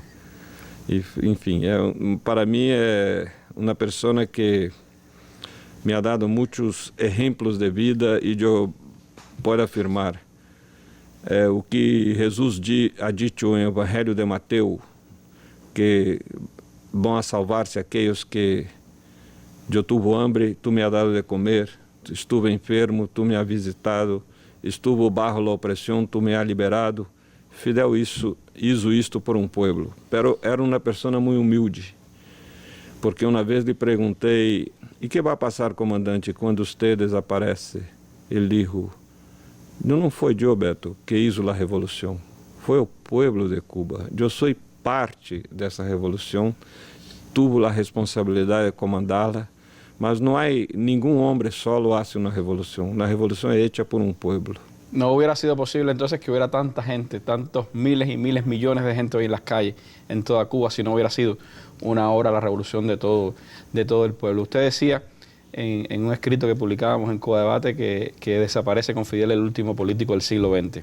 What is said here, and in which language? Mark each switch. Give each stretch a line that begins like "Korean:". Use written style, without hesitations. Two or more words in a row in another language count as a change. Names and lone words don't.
Portuguese: E, enfim, para mim é uma pessoa que
Spanish: me ha dado
Portuguese: muitos exemplos de vida e eu posso afirmar o que Jesus ha dito em Evangelho de Mateus, que vão a salvar-se aqueles que eu tive
Spanish: hambre, tu me has dado de comer, estuve enfermo, tu me has visitado, estuve bajo la opressão, tu me has liberado.
Portuguese: Fidel hizo isto por um povo, pero era uma pessoa muito humilde, porque uma vez lhe perguntei, e que vai passar, comandante, quando você desaparece? Ele disse, não foi eu, Beto, que hizo a revolução, foi o povo de Cuba. Eu sou parte dessa revolução, tive a responsabilidade de comandá-la, mas não há nenhum homem
Spanish: solo hace
Portuguese: uma revolução. A revolução é hecha por um povo.
Spanish: No hubiera sido posible entonces que hubiera tanta gente, tantos miles y miles, millones de gente hoy en las calles, en toda Cuba, si no hubiera sido una obra, la revolución de todo el pueblo. Usted decía en un escrito que publicábamos en Cuba Debate que desaparece con Fidel el último político del siglo XX.